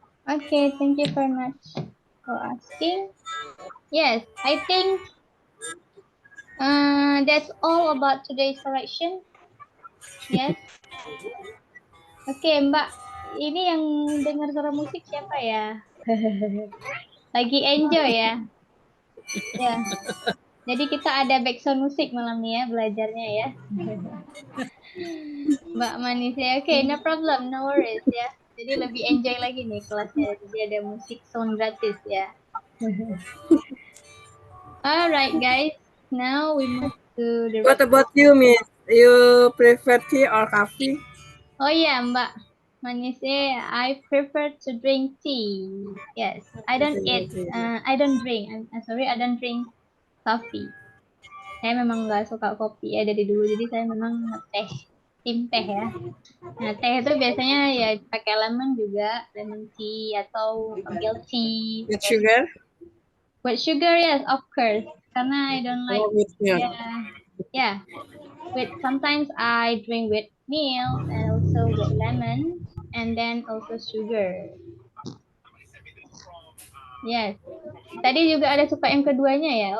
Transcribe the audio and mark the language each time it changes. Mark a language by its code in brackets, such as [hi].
[en] Okay, thank you very much for asking. Yes, I think that's all about today's correction. Yes. [id] Oke, Mbak. Ini yang dengar suara musik siapa ya? Lagi enjoy ya? Ya. Jadi kita ada background musik malam ini ya, belajarnya ya. Mbak Manis ya. Oke, [en] no problem, no worries [id] ya. Jadi lebih enjoy lagi nih kelasnya. Jadi ada musik sound gratis ya. [en] Alright guys, now we move to the What about you, Miss? You prefer tea or coffee? Oh yeah, Mbak Manise, I prefer to drink tea. Yes, I don't eat. I don't drink. I'm sorry, I don't drink coffee. [id] Saya memang nggak suka kopi ya dari dulu, jadi saya memang teh, tim teh ya. Nah, teh itu biasanya ya pakai lemon juga, lemon tea atau milk tea. [en] With sugar? With sugar, yes, of course. Karena I don't like. With milk. Yeah. Sometimes I drink with milk and also with lemon and then also sugar. Yes. [id] Tadi juga ada suka yang keduanya ya.